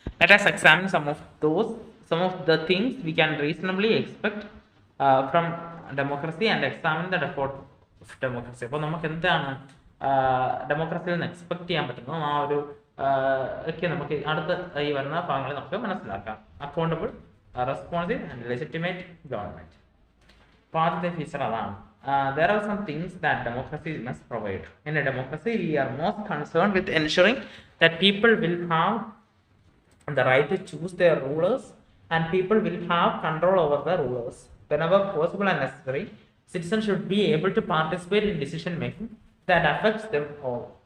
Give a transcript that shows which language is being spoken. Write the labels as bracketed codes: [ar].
[en] Let us examine some of the things we can reasonably expect from democracy and examine the effort of democracy. [ml] അപ്പോൾ നമുക്ക് എന്താണ് ഡെമോക്രസിയിൽ നിന്ന് expect ചെയ്യാൻ പറ്റുന്നത് ആ ഒരു ഒക്കെ നമുക്ക് അടുത്ത ഈ വരുന്ന ഭാഗങ്ങളിൽ നമുക്ക് മനസ്സിലാക്കാം. [en] Accountable, responsive and legitimate government. [ml] അപ്പോൾ ആദ്യത്തെ ഫീച്ചർ അതാണ്. [en] There are some things that democracy must provide. In a democracy, we are most concerned with ensuring that people will have the right to choose their rulers and people will have control over the rulers. Whenever possible and necessary, citizens should be able to participate in decision making that affects them all.